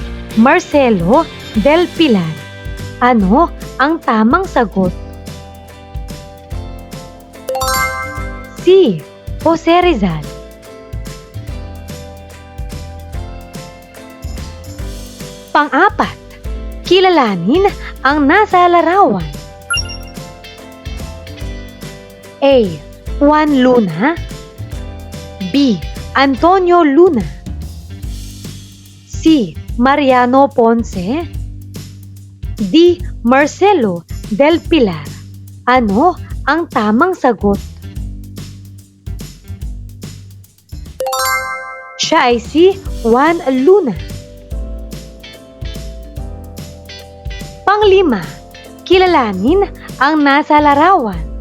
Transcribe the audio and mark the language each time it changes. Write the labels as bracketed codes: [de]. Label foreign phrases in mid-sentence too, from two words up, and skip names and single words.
[tl] Marcelo Del Pilar. Ano ang tamang sagot? C. Jose Rizal. Pang-apat, kilalanin ang nasa larawan. A. Juan Luna, B. Antonio Luna, C. Mariano Ponce. D. Marcelo del Pilar. Ano ang tamang sagot? Siya ay si Juan Luna. Panglima, kilalanin ang nasa larawan.